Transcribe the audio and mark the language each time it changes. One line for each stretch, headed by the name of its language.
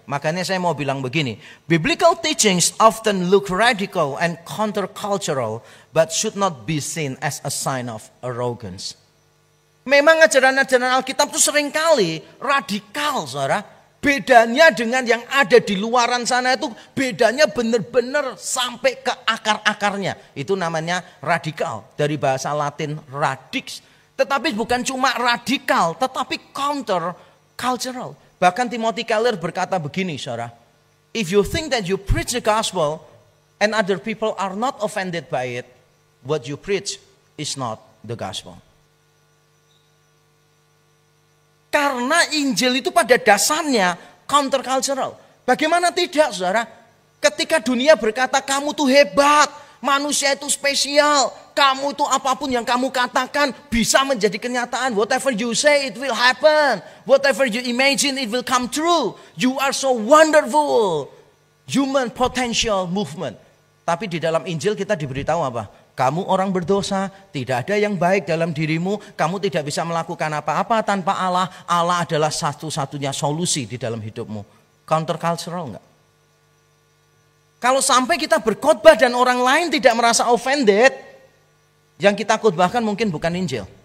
Indonesian: Makanya saya mau bilang begini,
English: biblical teachings often look radical and countercultural, but should not be seen as a sign of arrogance.
Indonesian: Memang ajaran-ajaran Alkitab itu seringkali radikal, saudara. Bedanya dengan yang ada di luaran sana itu bedanya benar-benar sampai ke akar-akarnya. Itu namanya radikal, dari bahasa Latin radix. Tetapi bukan cuma radikal, tetapi counter cultural. Bahkan Timothy Keller berkata begini, saudara.
English: If you think that you preach the gospel and other people are not offended by it, what you preach is not the gospel.
Indonesian: Karena Injil itu pada dasarnya counter cultural. Bagaimana tidak, saudara? Ketika dunia berkata kamu tuh hebat, manusia itu spesial, kamu itu apapun yang kamu katakan bisa menjadi kenyataan.
English: Whatever you say it will happen. Whatever you imagine it will come true. You are so wonderful. Human potential movement.
Indonesian: Tapi di dalam Injil kita diberitahu apa? Kamu orang berdosa, tidak ada yang baik dalam dirimu, kamu tidak bisa melakukan apa-apa tanpa Allah. Allah adalah satu-satunya solusi di dalam hidupmu. Counter cultural enggak? Kalau sampai kita berkhotbah dan orang lain tidak merasa offended, yang kita khotbahkan mungkin bukan Injil.